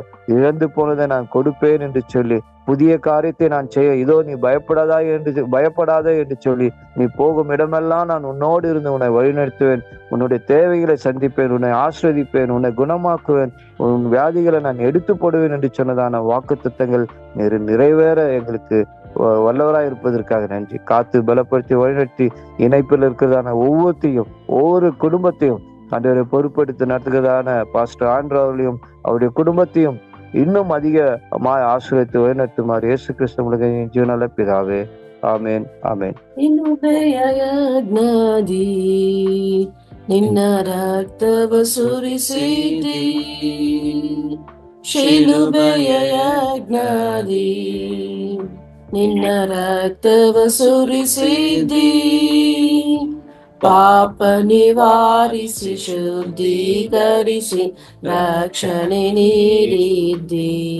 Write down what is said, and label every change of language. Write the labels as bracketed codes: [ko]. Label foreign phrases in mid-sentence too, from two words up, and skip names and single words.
[ta] இழந்து போனதை நான் கொடுப்பேன் என்று சொல்லி, புதிய காரியத்தை நான் செய்ய இதோ நீ பயப்படாதே என்று சொல்லி, நீ போகும் இடமெல்லாம் நான் உன்னோடு இருந்து உன்னை வழிநடத்துவேன், உன்னுடைய தேவைகளை சந்திப்பேன், உன்னை ஆசீர்வதிப்பேன், உன்னை குணமாக்குவேன், உன் வியாதிகளை நான் எடுத்து போடுவேன் என்று சொன்னதான வாக்குத்தத்தங்கள் நிறைவேற எங்களுக்கு வல்லவராய் இருப்பதற்காக நன்றி. காத்து பலப்படுத்தி வழிநடத்தி இணைப்பில் இருக்கிறதான ஒவ்வொரு குடும்பத்தையும் ஆண்டவரை பொறுப்படுத்தி நடத்துகிறதான பாஸ்டர் ஆண்ட்ரூ அவர்களையும் அவருடைய குடும்பத்தையும் இன்னும் அதிகமாய் ஆசீர்வதித்து வழிநடத்துமாறு இயேசு கிறிஸ்து மூலம் ஜீவனால பிதாவே, [kn] ಆಮೇನ್ ಆಮೇನ್. ನಿನ್ನ ರಕ್ತವ ಸುರಿಸಿದಿ ಶಿಲುಬೆಯ ಯಜ್ಞದಿ, ನಿನ್ನ ರಕ್ತವ ಸುರಿಸಿದಿ ಪಾಪ ನಿವಾರಿಸಿ ಶುದ್ಧೀಕರಿಸಿ ರಕ್ಷಣೆ ನೀಡಿದ್ದಿ.